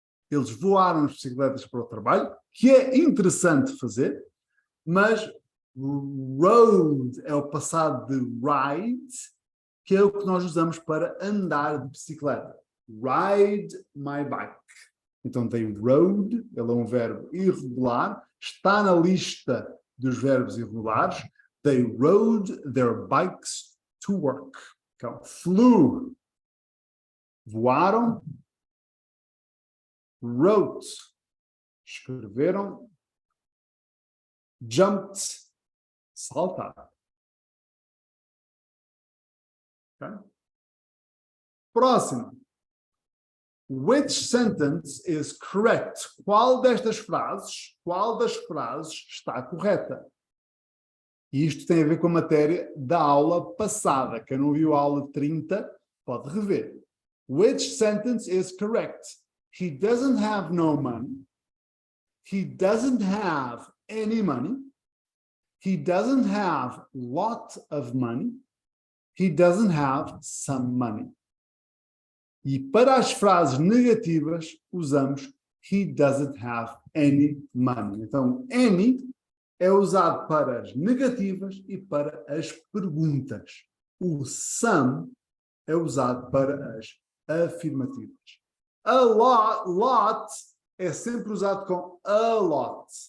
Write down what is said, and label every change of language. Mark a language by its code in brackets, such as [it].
[pt] Eles voaram as bicicletas para o trabalho, que é interessante fazer, mas rode é o passado de ride, que é o que nós usamos para andar de bicicleta. [en] Ride my bike. [pt] Então tem rode, ele é um verbo irregular, está na lista dos verbos irregulares. [en] They rode their bikes to work. [pt] Então, flew, voaram. Wrote, escreveram. Jumped, saltar. Okay? Próximo. [en] Which sentence is correct? [pt] Qual das frases está correta? E isto tem a ver com a matéria da aula passada. Quem não viu a aula 30, pode rever. [en] Which sentence is correct? He doesn't have no money. He doesn't have any money. He doesn't have lot of money. He doesn't have some money. [pt] E para as frases negativas, usamos [en] he doesn't have any money. [pt] Então, any é usado para as negativas e para as perguntas. O some é usado para as afirmativas. A lot é sempre usado com a lot.